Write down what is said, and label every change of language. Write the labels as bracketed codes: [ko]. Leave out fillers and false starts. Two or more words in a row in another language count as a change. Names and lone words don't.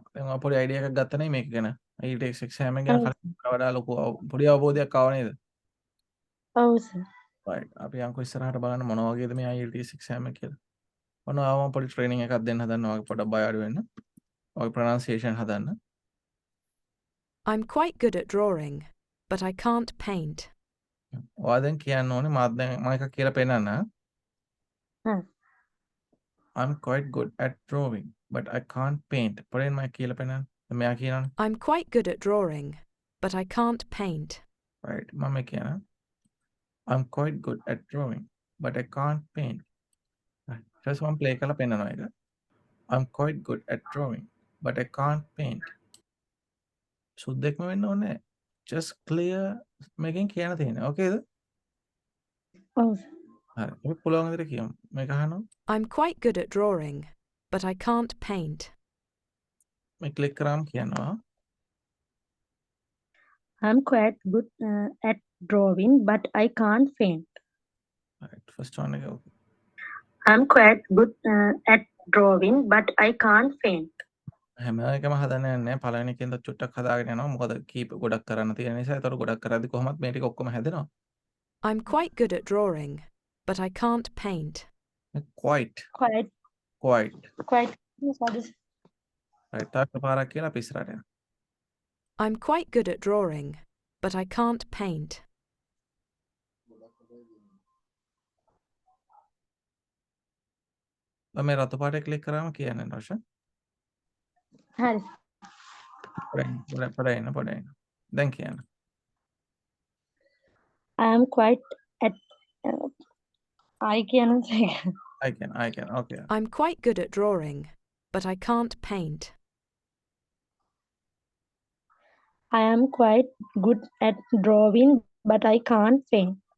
[si] දැන් ඔයා පොඩි idea එකක් ගත්තා නේ මේක ගැන. IELTS exam එක ගැන කලින් වඩා ලොකු පොඩි අවබෝධයක් ආව නේද? ඔව් සර්. right. අපි යන්කෝ ඉස්සරහට බලන්න මොන වගේද මේ IELTS exam එක කියලා. ඔන්න ආවම පොඩි training එකක් දෙන්න හදනවා. ඔයාගේ පොඩක් බය අඩු වෙන්න. ඔයාගේ pronunciation හදන්න. [en] I'm quite good at drawing, but I can't paint. [si] ඔයා දැන් කියන්න ඕනේ මාත් දැන් මම එකක් කියලා පෙන්නන්න. හා [en] I'm quite good at drawing, but I can't paint. [si] පොරෙන් මම කියලා පෙන්නන්න. මෙයා කියනවනේ. [en] I'm quite good at drawing, but I can't paint. Right. [si] මම කියනවා. [en] I'm quite good at drawing, but I can't paint. Right. [si] ඊට පස්සේ මම play කරලා පෙන්නනවා ඒක. [en] I'm quite good at drawing, but I can't paint. [si] සුද්දෙක්ම වෙන්න ඕනේ. [en] Just clear [si] මේකෙන් කියන්න තියෙන්නේ. Okay ද? ඔව් හරි. අපි පුළුවන් විදිහට කියමු. මේක අහනවා. [en] I'm quite good at drawing, but I can't paint. [si] මේ ක්ලික් කරාම කියනවා. [en] I'm quite good at drawing but I can't paint. Right. First one එක okay. I'm quite good at drawing but I can't paint. [si] හැම එකම හදන්න යන්නේ පළවෙනි එකෙන්ද චුට්ටක් හදාගෙන යනවා. මොකද කීප ගොඩක් කරන්න තියෙන නිසා. ඒතර ගොඩක් කරද්දි කොහොමත් මේ ටික ඔක්කොම හැදෙනවා. [en] I'm quite good at drawing, but I can't paint. Quite. Quite Quite. sorry. Right. [si] තාක්ෂ පාරක් කියලා අපි ඉස්සරහට යනවා. [en] I'm quite good at drawing, but I can't paint. [si] මේ රතු පාටේ ක්ලික් කරාම කියන්නේ රෝෂ. හරි. පොඩ. දැන් කියන්න. [en] I am quite at I can say I can. Okay. I'm quite good at drawing, but I can't paint. I am quite good at drawing but I can't paint.